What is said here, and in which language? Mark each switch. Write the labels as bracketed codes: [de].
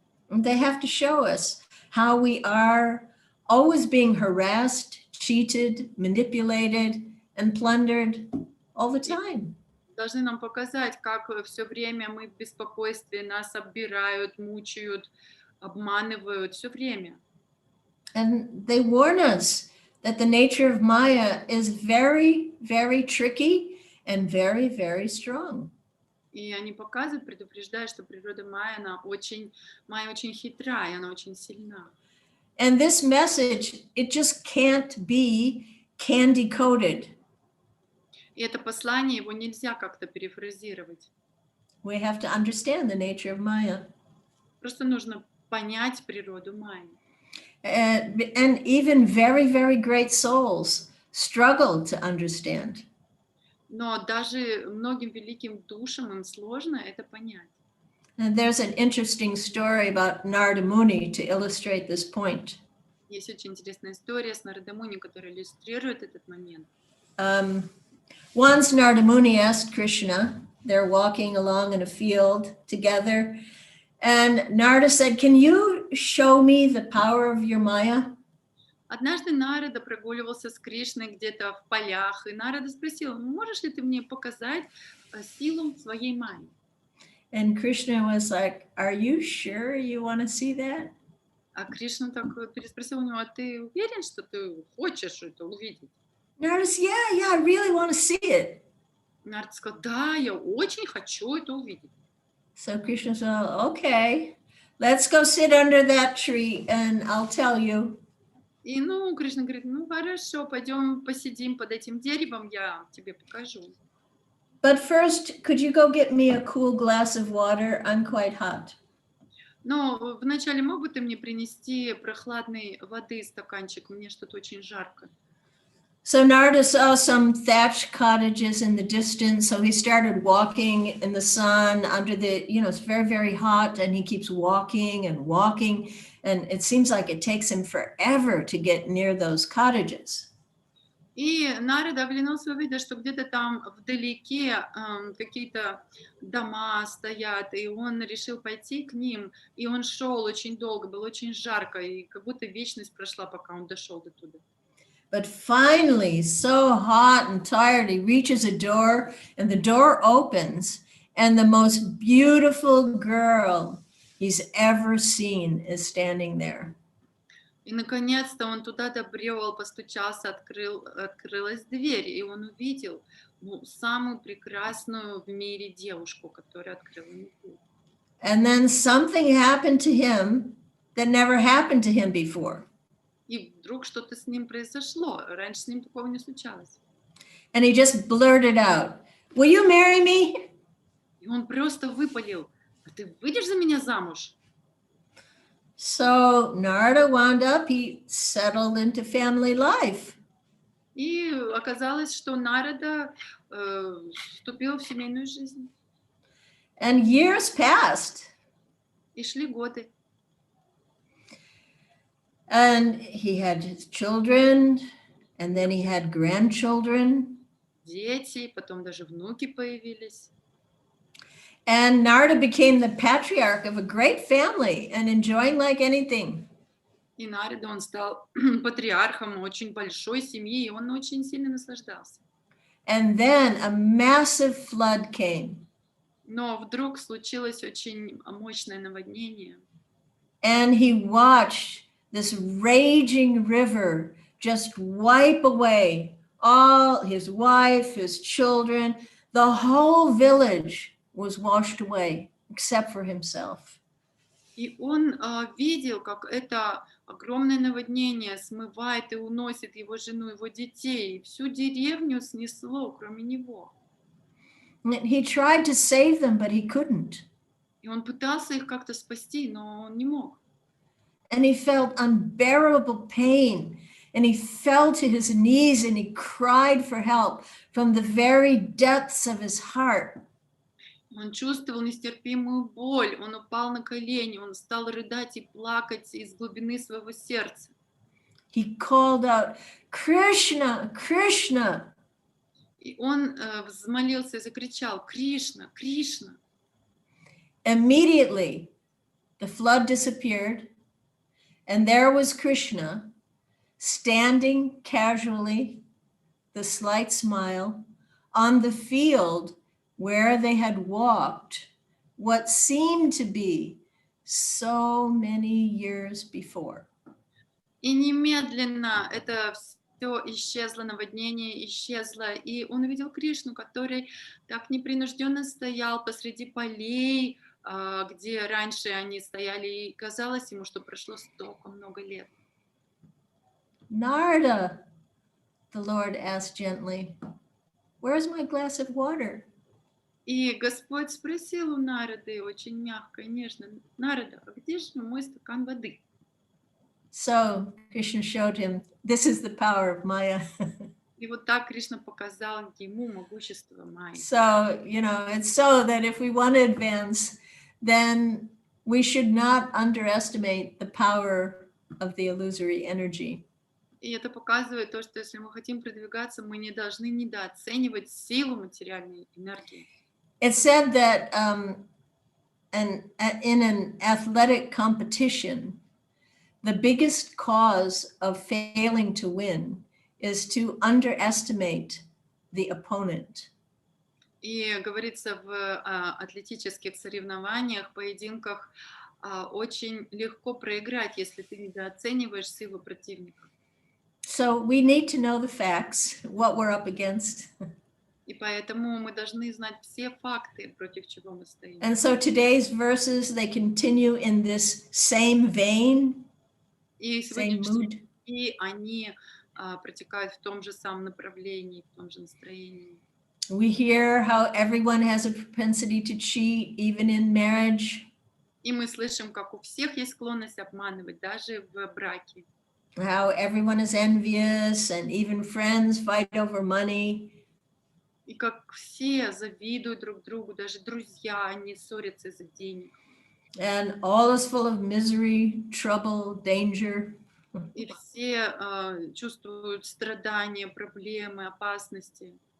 [en] They have to show us how we are always being harassed, cheated, manipulated, and plundered all the time. [ru] Должны нам показать, как все время мы в беспокойстве, нас оббирают, мучают, обманывают все время. [en] And they warn us that the nature of Maya is very, very tricky and very, very strong. [ru] И они показывают, предупреждают, что природа Майя очень хитра, и она очень сильна. [en] And this message, it just can't be candy coated. [ru] И это послание, его нельзя как-то перефразировать. [en] We have to understand the nature of Maya. [ru] Просто нужно понять природу Майи. [en] And even very, very great souls struggle to understand. [ru] Но даже многим великим душам им сложно это понять. [en] And there's an interesting story about Narada Muni to illustrate this point. [ru] Есть очень интересная история с Нарада Муни, которая иллюстрирует этот момент. [en] Once Narada Muni asked Krishna, they're walking along in a field together, and Narada said, "Can you show me the power of your Maya?" [ru] Однажды Нарада прогуливался с Кришной где-то в полях, и Нарада спросил: можешь ли ты мне показать силу своей Майи? [en] And Krishna was like, "Are you sure you want to see that?" [ru] А Кришна так переспросил у него: а ты уверен, что ты хочешь это увидеть? [en] Narada said, "Yeah, I really want to see it." [ru] Нарада сказал: да, я очень хочу это увидеть. [en] So Krishna said, "Okay, let's go sit under that tree and I'll tell you." [ru] И Кришна говорит: хорошо, пойдем посидим под этим деревом, я тебе покажу. [en] But first, could you go get me a cool glass of water? I'm quite hot. [ru] Но вначале мог бы ты мне принести прохладной воды стаканчик? Мне что-то очень жарко. [en] So Narada saw some thatched cottages in the distance, so he started walking in the sun under it's very, very hot, and he keeps walking, and it seems like it takes him forever to get near those cottages. [ru] И Нарада оглянулся, увидел, что где-то там вдалеке какие-то дома стоят, и он решил пойти к ним, и он шел очень долго, было очень жарко, и как будто вечность прошла, пока он дошел до туда. [en] But finally, so hot and tired, he reaches a door, and the door opens, and the most beautiful girl he's ever seen is standing there. [ru] И наконец-то он туда добрел, постучался, открылась дверь, и он увидел самую прекрасную в мире девушку, которая открыла ему дверь. [en] And then something happened to him that never happened to him before. [ru] И вдруг что-то с ним произошло. Раньше с ним такого не случалось. [en] And he just blurted out, "Will you marry me?" [ru] И он просто выпалил: а ты выйдешь за меня замуж? [en] So Narada wound up, he settled into family life. [ru] И оказалось, что Нарада вступил в семейную жизнь. [en] And years passed. [ru] И шли годы. [en] And he had his children, and then he had grandchildren. [ru] Дети, потом даже внуки появились. [en] And Narada became the patriarch of a great family and enjoying like anything. [ru] И Нарада, он стал патриархом очень большой семьи, и он очень сильно наслаждался. [en] And then a massive flood came. [ru] Но вдруг случилось очень мощное наводнение. [en] And he watched this raging river just wipe away all his wife, his children, the whole village was washed away except for himself. [ru] И он видел, как это огромное наводнение смывает и уносит его жену, его детей. Всю деревню снесло, кроме него. [en] And he tried to save them, but he couldn't. [ru] И он пытался их как-то спасти, но он не мог. [en] And he felt unbearable pain. And he fell to his knees and he cried for help from the very depths of his heart. [ru] Он чувствовал нестерпимую боль, он упал на колени, он стал рыдать и плакать из глубины своего сердца. [en] he called out, Krishna, Krishna. [ru] И он взмолился и закричал: Кришна, Кришна. [en] Immediately, the flood disappeared, and there was Krishna standing casually, the slight smile, on the field where they had walked what seemed to be so many years before. [ru] И немедленно это все исчезло, наводнение исчезло, и он увидел Кришну, который так непринужденно стоял посреди полей, где раньше они стояли, и казалось ему, что прошло столько много лет. [en] Narada, the Lord asked gently, where's my glass of water? [ru] И Господь спросил у Нарады очень мягко и нежно: Нарада, а где же мой стакан воды? [en] So Krishna showed him, this is the power of Maya. [ru] И вот так Кришна показал ему могущество Майи. [en] So, it's so that if we want to advance, then we should not underestimate the power of the illusory energy. [ru] И это показывает то, что если мы хотим продвигаться, мы не должны недооценивать силу материальной энергии. [en] It's said that in an athletic competition, the biggest cause of failing to win is to underestimate the opponent. [ru] И говорится в атлетических соревнованиях, поединках, очень легко проиграть, если ты недооцениваешь силу противника. [en] So we need to know the facts, what we're up against. [ru] И поэтому мы должны знать все факты, против чего мы стоим. [en] And so today's verses, they continue in this same vein, [ru] И [en] same [ru] сегодняшние [en] mood. [ru] стихи, они протекают в том же самом направлении, в том же настроении. [en] We hear how everyone has a propensity to cheat, even in marriage. [ru] И мы слышим, как у всех есть склонность обманывать, даже в браке. [en] How everyone is envious and even friends fight over money. [ru] И как все завидуют друг другу, даже друзья, они ссорятся из-за денег. [en] And all is full of misery, trouble, danger. [ru] И все чувствуют страдания, проблемы, опасности.